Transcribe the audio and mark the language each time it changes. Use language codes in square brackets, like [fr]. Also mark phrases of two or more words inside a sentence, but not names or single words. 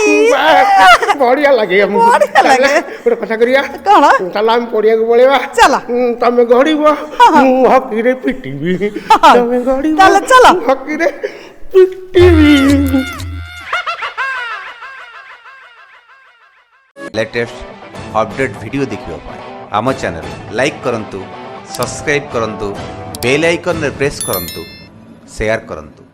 [or] ବଢିଆ ଲାଗେ ଆମକୁ ଗୋଟେ କଥା କରିବା କଣ ଚାଲ ଆମେ ପଡିଆକୁ ପଳେଇବା ଚାଲ ତମେ ଗଡିବ ମୁଁ ହକିରେ ପିଟିବି ତମେ ଗଡିବ ତାହେଲେ ଚାଲ ହକିରେ ପିଟିବି [en] latest update video [or] ଦେଖିବା ପାଇଁ ଆମ [en] channel like [or] କରନ୍ତୁ, ସବସ୍କ୍ରାଇବ କରନ୍ତୁ, [en] bell icon [or] ରେ ପ୍ରେସ କରନ୍ତୁ, ସେୟାର କରନ୍ତୁ।